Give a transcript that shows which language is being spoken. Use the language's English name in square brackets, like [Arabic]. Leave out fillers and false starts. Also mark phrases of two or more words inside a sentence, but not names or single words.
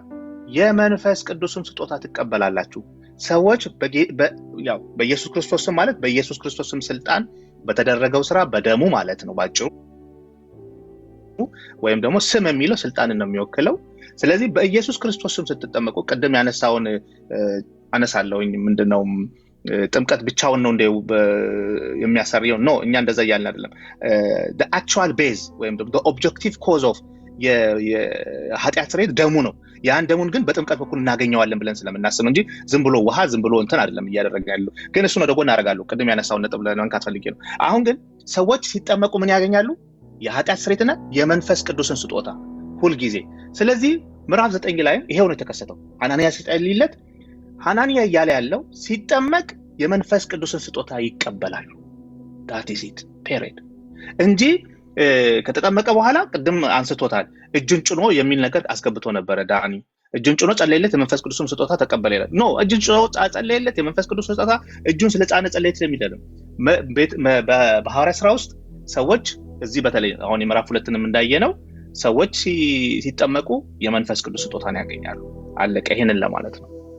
[Amharic] የመንፈስ ቅዱስም ስጦታ ትቀበላላችሁ። ሰዎች ያው በኢየሱስ ክርስቶስ ስም ማለት በኢየሱስ ክርስቶስ ስም ስልጣን በተደረገው ስራ በደሙ ማለት ነው ባጭሩ። ወይም ደግሞ ስም የሚለው ስልጣንን ነው የሚወክለው። ስለዚህ በኢየሱስ ክርስቶስ ስም ስትጠመቁ ቅድም ያነሳውን አነሳለሁኝ ምንድነው ጥምቀት ብቻውን ነው እንደው የሚያሰርየው ነው። እኛ እንደዛ ያልን አይደለም። [English] the actual base [Amharic] ወይም ደግሞ [English] the objective cause of [Amharic] የኃጢአት ስርየት ደሙ ነው። ያን ደሙን ግን በጥምቀት በኩል እናገኘዋለን ብለን ስለምናስብ ነው እንጂ ዝም ብሎ ውሃ ዝም ብሎ እንትን አይደለም እያደረገ ያለው። ግን እሱ ነው ደግሞ እናደርጋለሁ። ቅድም ያነሳውን ነጥብ ለማንካት ፈልጌ ነው። አሁን ግን ሰዎች ሲጠመቁ ምን ያገኛሉ? የኃጢአት ስርየትና የመንፈስ ቅዱስን ስጦታ ሁልጊዜ። ስለዚህ ምዕራፍ 9 ላይ ይሄው ነው የተከሰተው። ሐናንያ ሲጸልይለት ሐናንያ እያለ ያለው ሲጠመቅ የመንፈስ ቅዱስን ስጦታ ይቀበላሉ። [English] that is it period [Amharic] እንጂ ከተጠመቀ በኋላ ቅድም አንስቶታል እጁን ጭኖ የሚል ነገር አስገብቶ ነበረ ዳኒ። እጁን ጭኖ ጸለየለት የመንፈስ ቅዱስን ስጦታ ተቀበለ ይላል። ኖ እጁን ጭኖ ጸለየለት የመንፈስ ቅዱስ ስጦታ እጁን ስለጫነ ጸለየለት የሚደለም በሐዋርያት ሥራ ውስጥ ሰዎች እዚህ በተለይ አሁን የምዕራፍ 2ንም እንዳየነው ሰዎች ሲጠመቁ የመንፈስ ቅዱስ ስጦታን ያገኛሉ። አለቀ። ይሄንን ለማለት ነው።